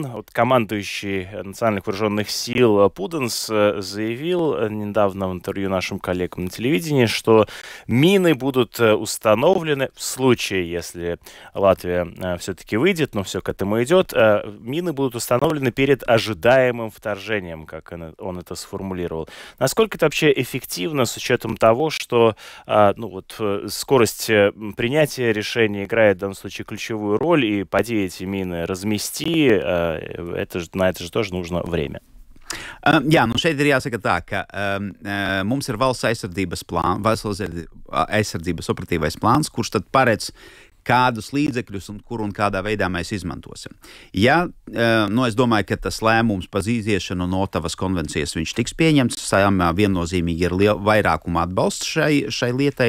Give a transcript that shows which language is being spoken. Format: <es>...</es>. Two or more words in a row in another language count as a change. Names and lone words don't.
<ru>Вот командующий национальных вооруженных сил Пуденс заявил недавно в интервью нашим коллегам на телевидении, что мины будут установлены в случае, если Латвия все-таки выйдет, но все к этому идет, мины будут установлены перед ожидаемым вторжением, как он это сформулировал. Насколько это вообще эффективно с учетом того, что скорость принятие решения играет в данном случае ключевую роль, и поди эти мины размести, на это же тоже нужно время.</ru> <lv>Jā, nu šeit ir jāsaka tā, ka mums ir valsts aizsardzības plāns, valsts aizsardzības operatīvais plāns, kurš tad paredz, kādus līdzekļus un kur un kādā veidā mēs izmantosim. Ja, es domāju, ka tas lēmums par iziešanu no Ottavas konvencijas viņš tiks pieņemts, Saeimā viennozīmīgi ir vairākuma atbalsts šai lietai.</lv>